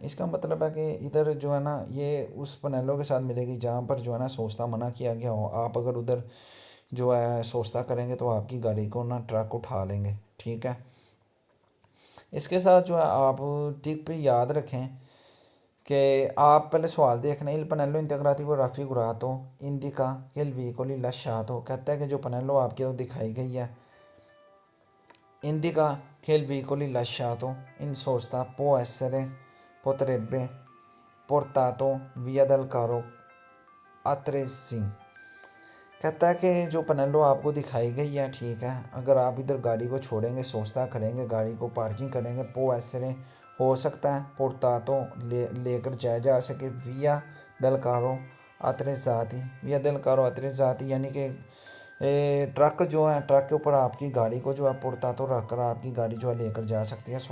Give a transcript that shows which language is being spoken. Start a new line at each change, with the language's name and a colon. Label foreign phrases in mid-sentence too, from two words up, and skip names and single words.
Hindi: इसका मतलब है कि इधर जो है ना ये उस पनेलो के साथ मिलेगी जहाँ पर जो है ना सोचता मना किया गया हो। आप अगर उधर जो है सोचता करेंगे तो आपकी गाड़ी को ना ट्रक उठा लेंगे, ठीक है। इसके साथ जो है आप टिप याद रखें कि आप पहले सवाल देखना,
Italian: il pannello integrativo raffigurato indica che il veicolo lasciato,
Hindi: कहता है कि जो पनेलो आपके तो दिखाई गई है,
Italian: indica che il veicolo lasciato in sosta può essere, potrebbe, portato via dal carro altresì,
Hindi: कहता है कि जो पनेलो आपको दिखाई गई है, ठीक है, अगर आप इधर गाड़ी को छोड़ेंगे, सोचता करेंगे, गाड़ी को पार्किंग करेंगे, पो ऐसे हो सकता है पोर्तातो लेकर जाया जा सके
Italian: via dal carro attrezzati, via dal carro attrezzati,
Hindi: यानी कि ट्रक जो है, ट्रक के ऊपर आपकी गाड़ी को जो है पोर्तातो रख कर आपकी गाड़ी जो है लेकर जा सकती है।